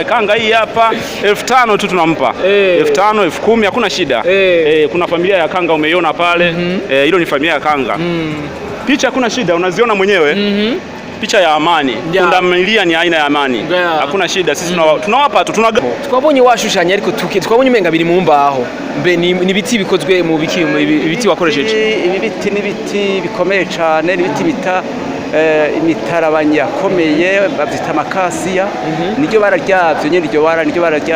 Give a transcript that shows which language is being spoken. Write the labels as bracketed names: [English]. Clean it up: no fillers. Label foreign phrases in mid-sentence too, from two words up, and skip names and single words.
[Swahili] Kanga hii hapa 5000 tu tunampa. 5000, 10000 hakuna shida. Kuna familia ya kanga umeiona pale. Hilo ni familia ya kanga. Picha hakuna shida, unaziona mwenyewe. Picha ya amani. Pundamilia ni aina ya amani. Hakuna shida. Sisi tunawapa tu [Rundi] twabonye washushanya ariko twabonye umenga biri mu mbaho. Mbe ni biti bikozwe mu biti wakoresheje. Ibi biti ni biti bikomeye cyane, ni biti bita imitarabanya komeye, bavyita makasiya. Niryo bararyavyo nyene, niryo bararyavyo.